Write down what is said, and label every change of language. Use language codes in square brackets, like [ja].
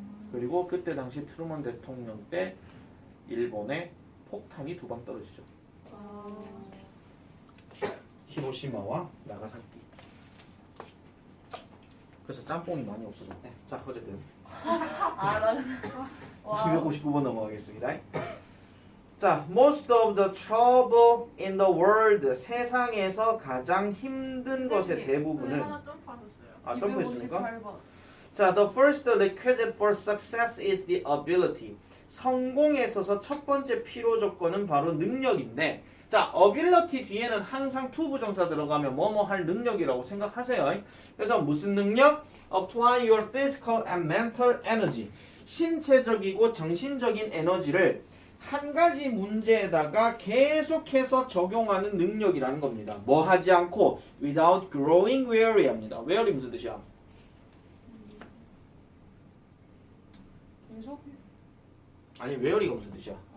[ko] 그리고 그때 당시 트루먼 대통령 때 일본에 폭탄이 2방 떨어지죠. 히로시마와 나가사키. 그래서 짬뽕이 많이 없어졌대. 자, 어쨌든 259번 넘어가겠습니다. [en] 자, most of the trouble in the world. [ko] 세상에서 가장 힘든 것의 오늘 대부분은 하나 점프하셨어요. 아, 점프했습니까? 258번. [en] 자, the first requisite for success is the ability. [ko] 성공에 있어서 첫 번째 필요 조건은 바로 능력인데, 자, ability 뒤에는 항상 to 부정사 들어가면 뭐뭐 할 능력이라고 생각하세요. 그래서 무슨 능력? [en] Apply your physical and mental energy. [ko] 신체적이고 정신적인 에너지를 한 가지 문제에다가 계속해서 적용하는 능력이라는 겁니다. 뭐 하지 않고 [en] without growing weary [ko] 합니다. weary 무슨 뜻이야? 계속 아니 weary가 무슨 뜻이야?